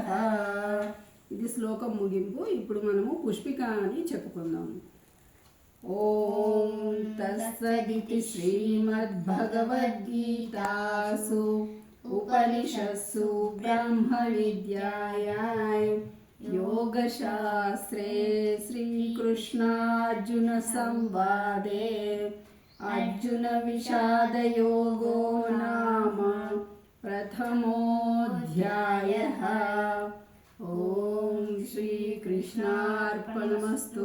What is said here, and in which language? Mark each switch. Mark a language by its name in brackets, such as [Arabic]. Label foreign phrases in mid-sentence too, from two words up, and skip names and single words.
[Telugu] ఇది శ్లోకం ముగింపు. ఇప్పుడు మనము పుష్పిక అని చెప్పుకుందాము. [Sanskrit] ॐ तत्सदिति श्रीमद्भगवद्गीतासु उपनिषत्सु ब्रह्म विद्यायां योगशास्त्रे श्रीकृष्णार्जुन संवादे अर्जुन विषादयोगो नाम प्रथमोऽध्यायः. ओम श्रीकृष्णार्पणमस्तु.